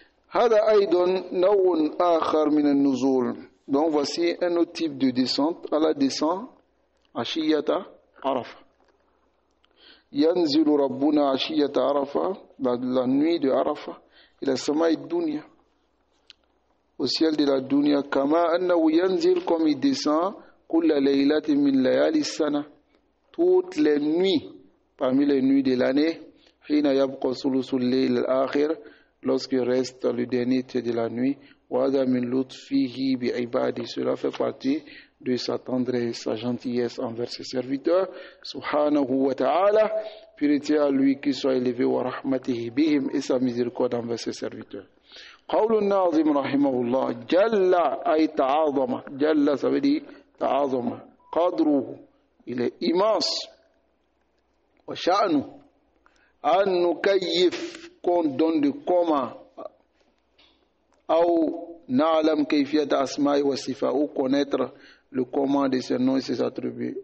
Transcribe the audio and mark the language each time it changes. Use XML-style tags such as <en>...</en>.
<ar>هذا أيضا نوع آخر من النزول.</ar> <fr>Donc voici un autre type de descente. Allah descend</fr> <ar>عشية عرفة. ينزل ربنا عشية عرفة,</ar> <fr>la nuit de Arafah,</fr> <ar>إلى السماء الدنيا,</ar> <fr>au ciel de la dunya,</fr> <ar>kama annahu yanzil,</ar> <fr>comme il descend,</fr> <ar>kulla laylatin min layali sana,</ar> <fr>toutes les nuits parmi les nuits de l'année,</fr> <ar>hina yabqa sulusul layl al-akhir,</ar> <fr>lorsqu'il reste le dernier tiers de la nuit,</fr> <ar>wa hadha min lutfihi bi ibadi,</ar> <fr>cela fait partie de sa tendresse, sa gentillesse envers ses serviteurs,</fr> <ar>subhanahu wa ta'ala,</ar> <fr>purité à lui qui soit élevé,</fr> <ar>wa rahmatihi bihim,</ar> <fr>et sa miséricorde envers ses serviteurs.</fr> <ar>قول الناظم رحمه الله جل أي تعاظم.</ar> <fr>جل ça veut dire تعاظم. قدره, il est immense.</fr> <ar>وشأنه أن نكيف,</ar> <fr>qu'on donne de comment,</fr> <ar>أو na'lam kayfiyat asma'i wa sifat,</ar> <fr>ou connaître le comment de ses noms et ses attributs.</fr>